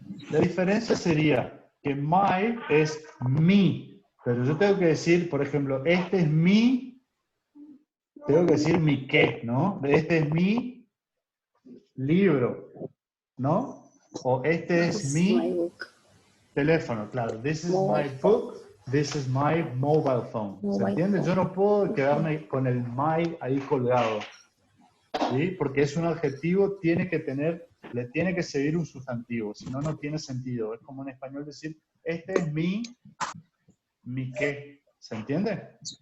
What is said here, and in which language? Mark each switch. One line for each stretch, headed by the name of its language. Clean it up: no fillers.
Spanish: La diferencia sería que my es mi, pero yo tengo que decir, por ejemplo, este es mi, tengo que decir mi qué, ¿no? Este es mi libro, ¿no? O este es mi teléfono, claro.
English: This is my book, this is my mobile phone.
Spanish: ¿Se entiende? Yo no puedo quedarme con el my ahí colgado, ¿sí? Porque es un adjetivo, le tiene que seguir un sustantivo, si no, no tiene sentido. Es como en español decir, este es mi qué. ¿Se entiende?